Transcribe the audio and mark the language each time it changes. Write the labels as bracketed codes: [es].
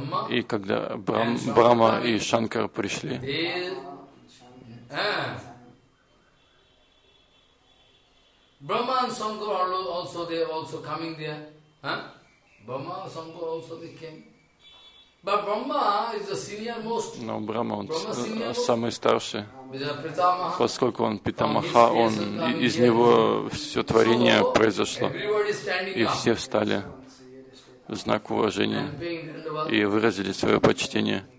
[ru] И когда Брахма и Шанкар пришли, [en] Brahma and Shankar also they also coming there, huh? Brahma and Shankar also they came. But Brahma is the senior most. [ru] Но Брахма, он самый старший, поскольку он Питамаха, он, из него все творение произошло, и все встали в знак уважения и выразили свое почтение.